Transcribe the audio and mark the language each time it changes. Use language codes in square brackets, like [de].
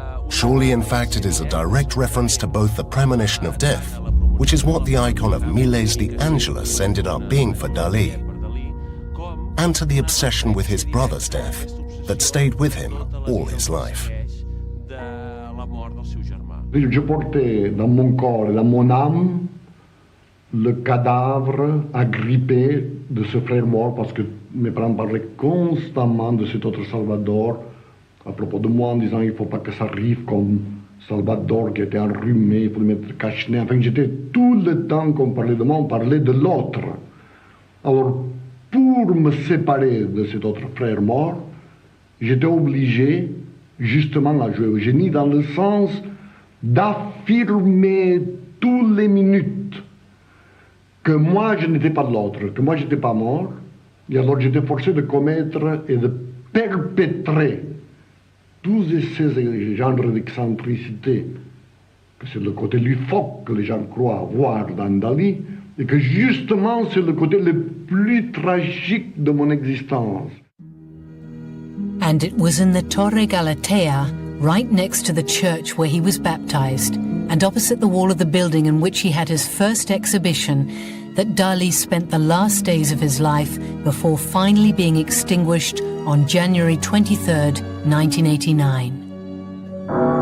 [en] Surely, in fact, it is a direct reference to both the premonition of death, which is what the icon of Millet's The Angelus ended up being for Dalí, and to the obsession with his brother's death that stayed with him all his life. [fr] Je portais dans mon corps et dans mon âme le cadavre agrippé de ce frère mort, parce que mes parents parlaient constamment de cet autre Salvador à propos de moi, en disant il ne faut pas que ça arrive comme Salvador qui était enrhumé, il faut le mettre cache-nez. Enfin, j'étais tout le temps qu'on parlait de moi, on parlait de l'autre. Alors, pour me séparer de cet autre frère mort, j'étais obligé justement à jouer au génie dans le sens d'affirmer toutes les minutes que moi je n'étais pas de l'autre, que moi j'étais pas mort, et alors j'étais forcé de commettre et de perpétrer tous ces genres d'excentricité, que c'est le côté loufoque que les gens croient voir dans Dalí, et que justement c'est le côté le plus tragique de mon existence. [en] And it was in the Torre Galatea, right next to the church where he was baptized, and opposite the wall of the building in which he had his first exhibition, that Dalí spent the last days of his life before finally being extinguished on January 23rd, 1989.